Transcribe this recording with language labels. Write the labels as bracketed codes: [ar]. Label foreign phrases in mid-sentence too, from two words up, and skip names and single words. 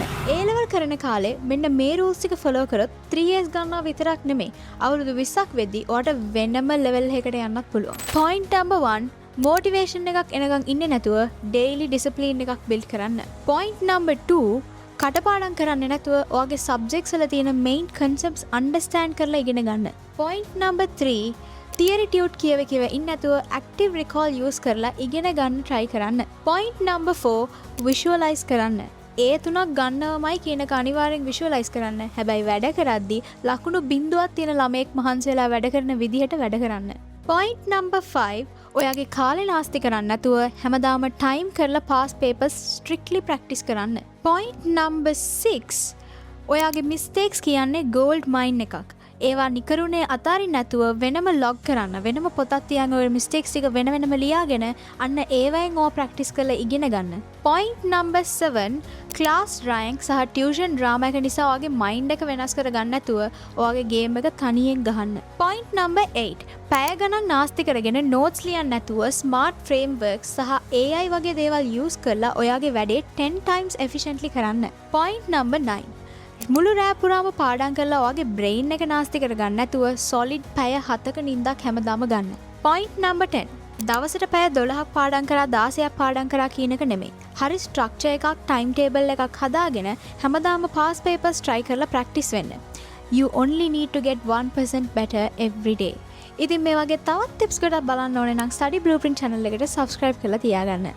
[si] A level කරන කාලේ මෙන්න මේ rules ටික follow කරොත් 3 years ගන්නවා විතරක් නෙමෙයි. අවුරුදු 20ක් වෙද්දී ඔයාට වෙනම level එකකට යන්නත් පුළුවන්. [en] Point number [si] 1 motivation එකක් එනකන් ඉන්නේ නැතුව [en] daily discipline [si] එකක් build කරන්න. [en] Point number [si] 2 කටපාඩම් කරන්නේ නැතුව ඔයාගේ subjects වල තියෙන [en] main concepts [si] understand කරලා ඉගෙන ගන්න. [en] Point number [si] 3 [en] theory tute [si] කියව ඉන්න නැතුව [en] active recall [si] use කරලා ඉගෙන ගන්න try කරන්න. [en] Point number [si] 4 visualize කරන්න. ඒ තුනක් ගන්නවමයි කියනක අනිවාර්යෙන් visualize කරන්න. හැබැයි වැඩ කරද්දී ලකුණු බිඳුවක් තියෙන ළමයෙක් මහන්සි වෙලා වැඩ කරන විදිහට වැඩ කරන්න. [en] Point number [si] 5 ඔයාගේ කාලේ නාස්ති කරන්න නැතුව හැමදාම time කරලා [en] past papers strictly practice [si] කරන්න. [en] Point number [si] 6 ඔයාගේ mistakes කියන්නේ [en] gold mine [si] එකක්. ඒවා නිකරුණේ අතාරින්න නැතුව වෙනම log කරන්න. වෙනම පොතක් තියන් ඔය mistakes ටික වෙනම ලියාගෙන අන්න ඒවෙන් ඕවා practice කරලා ඉගෙන ගන්න. [en] Point number [si] 7 [en] class rank [si] සහ [en] tuition drama [si] එක නිසා ඔයාගේ mind එක වෙනස් කර ගන්න නැතුව ඔයාගේ game එක තනියෙන් ගහන්න. [en] Point number [si] 8 පැය ගණන් නාස්ති කරගෙන notes ලියන්න නැතුව [en] smart frameworks [si] සහ AI වගේ දේවල් use කරලා ඔයාගේ වැඩේ 10 [en] times efficiently [si] කරන්න. [en] Point number [si] 9 මුළු රෑ පුරාම පාඩම් කරලා ඔයාගේ brain එක නාස්ති කරගන්න නැතුව solid පැය 7ක නිින්දක් හැමදාම ගන්න. [en] Point number [si] 10 දවසට පැය 12ක් පාඩම් කරා 16ක් පාඩම් කරා කියන එක නෙමෙයි. හරි structure එකක් [en] time table [si] එකක් හදාගෙන හැමදාම [en] past papers try [si] කරලා practice වෙන්න. [en] You only need to get 1% better every day. [si] ඉතින් මේ වගේ තවත් tips ගොඩක් බලන්න ඕනේ නම් study blueprint channel එකට subscribe කරලා තියාගන්න.